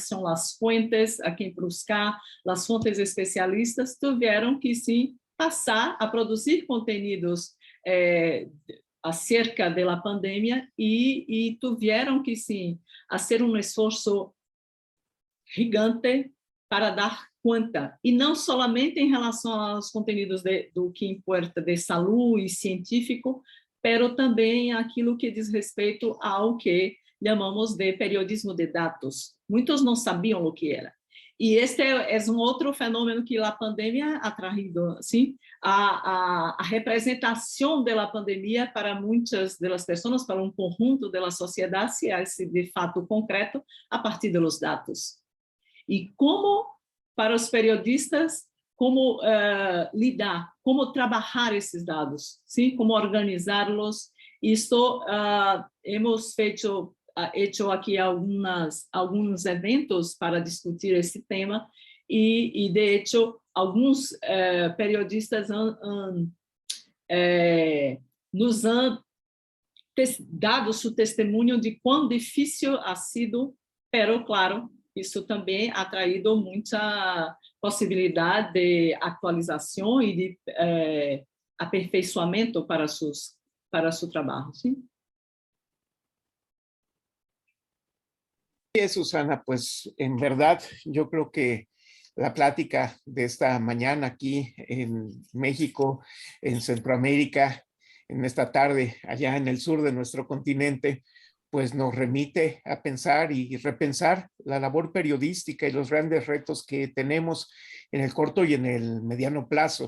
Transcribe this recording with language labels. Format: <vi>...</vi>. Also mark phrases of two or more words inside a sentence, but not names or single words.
<pt>são as fontes a quem buscar, as fontes especialistas, tiveram que sim passar a produzir conteúdos acerca da pandemia e tiveram que sim fazer um esforço gigante para dar conta, e não somente em relação aos conteúdos do que importa de saúde e científico, pero também aquilo que diz respeito ao que chamamos de periodismo de dados. Muitos não sabiam o que era. E este é outro fenômeno que a pandemia</pt> <es>ha traído, ¿sí?</es> <pt>A representação da pandemia para muitas das pessoas, para conjunto da sociedade,</pt> <es>se hace</es> <pt>de fato concreto a partir dos dados. E como, para os periodistas, como lidar, como trabalhar esses dados, ¿sí? Como organizá-los. Isto</pt> <es>hemos hecho</es> <pt>aqui alguns eventos para discutir esse tema e</pt> <es>de hecho,</es> <pt>alguns periodistas</pt> <es>nos han dado</es> <pt>seu testemunho de quão difícil</pt> <es>ha sido, pero claro,</es> <pt>isso também</pt> <es>ha traído</es> <pt>muita possibilidade de atualização e de aperfeiçoamento para seu trabalho, sim?</pt> <es>Susana, pues en verdad yo creo que la plática de esta mañana aquí en México, en Centroamérica, en esta tarde allá en el sur de nuestro continente, pues nos remite a pensar y repensar la labor periodística y los grandes retos que tenemos en el corto y en el mediano plazo.</es>